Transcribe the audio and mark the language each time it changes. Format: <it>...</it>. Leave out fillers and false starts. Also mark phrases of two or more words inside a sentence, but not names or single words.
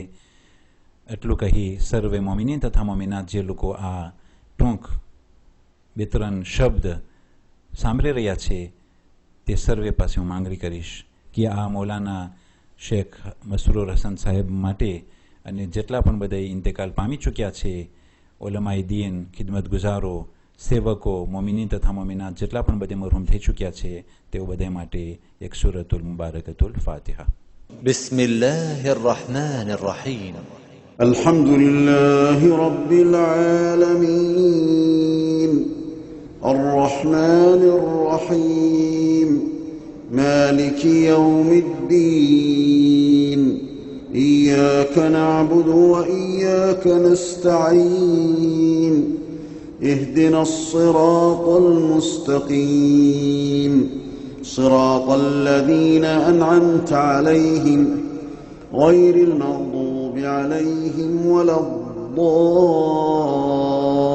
<gu>એટલું કહી સર્વે મોમિનીન તથા મોમિનાત જે લોકો આ ટૂંક 2-3 શબ્દ સાંભળી રહ્યા છે તે સર્વે પાસે હું માંગણી કરીશ કે આ મૌલાના શેખ મસરૂર હસન સાહેબ માટે અને જેટલા પણ બધા ઇન્તેકાલ પામી ચૂક્યા છે, ઉલમાએ દીન, ખિદમત ગુજારો, સેવકો, મોમિનીન તથા મોમિનાત જેટલા પણ બધે મરહૂમ થઈ ચૂક્યા છે તેઓ બધા માટે એક</gu> <ar>السورة المباركة الفاتحة. بسم الله الرحمن الرحيم. الحمد لله رب العالمين الرحمن الرحيم مالك يوم الدين إياك نعبد وإياك نستعين اهدنا الصراط المستقيم صراط الذين أنعمت عليهم غير المغضوب عليهم ولا الضالين</ar>